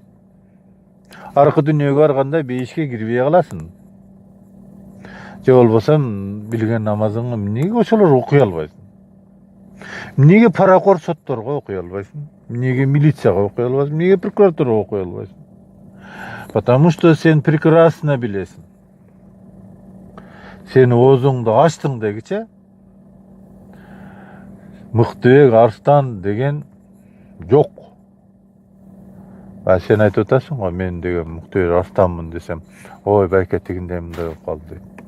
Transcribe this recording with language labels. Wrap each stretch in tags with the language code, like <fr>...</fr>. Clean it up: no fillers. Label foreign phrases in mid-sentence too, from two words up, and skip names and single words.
<ky>Аркы дүйнөгө барганда бейишке кирбей каласың. Же болбосо билген намазыңды эмнеге ошолор окуй албайсың? Эмнеге паракор сотторго окуй албайсың? Эмнеге милицияга окуй албайсың? Эмнеге прокуратурага окуй албайсың?</ky> <ru>Потому что</ru> <ky>сен прекрасно билесиң. Сен оозуңду ачтың дегиче, Мыктыбек Арстан деген жок. Сен айтып атасың го, мен деген Мыктыбек Арстанмын десем, ой байке тигиндей мындай болуп калды дейт.</ky>